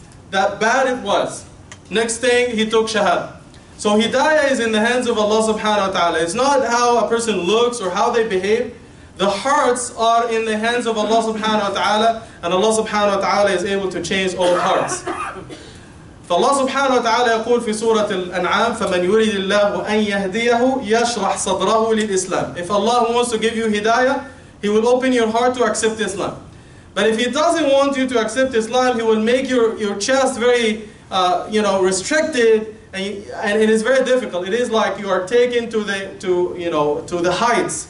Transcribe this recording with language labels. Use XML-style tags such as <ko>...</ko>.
<en>That bad it was. Next thing, he took shahada. So hidayah is in the hands of Allah subhanahu wa ta'ala. It's not how a person looks or how they behave. The hearts are in the hands of Allah subhanahu wa ta'ala, and Allah subhanahu wa ta'ala is able to change all hearts.</en> <ar>فالله سبحانه وتعالى يقول في سورة الأنعام فمن يريد الله أن يهديه يشرح صدره للإسلام.</ar> <en>If Allah wants to give you hidayah, He will open your heart to accept Islam. But if He doesn't want you to accept Islam, He will make your chest very restricted, and it is very difficult. It is like you are taken to the heights.</en>